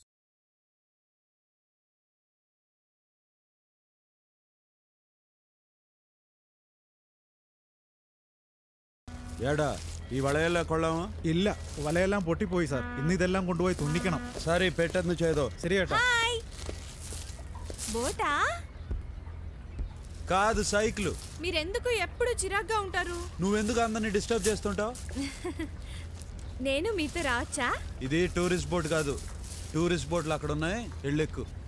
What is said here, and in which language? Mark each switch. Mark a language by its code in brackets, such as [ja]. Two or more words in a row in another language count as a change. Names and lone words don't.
[ml] ஏடா ഈ വളയെല്ലാം കൊള്ളാമോ? ഇല്ല, വലയെല്ലാം പൊട്ടിപ്പോയി സാർ. ഇന്ന് ഇതെല്ലാം കൊണ്ടുപോയി തുന്നിക്കണം. സരി, പെട്ടെന്ന് ചെയ്തോ. ശരി ഏട്ടാ. [te] బోటా కాదు, సైకిల్. మీరెందుకు ఎప్పుడు చిరాగ్గా ఉంటారు? నువ్వెందుకు అందరిని డిస్టర్బ్ చేస్తుంటావు? నేను మీతో రావచ్చా? ఇది [en] tourist boat [te] కాదు. [en] tourist boats [te] అక్కడ ఉన్నాయి, ఎళ్ళెక్కు.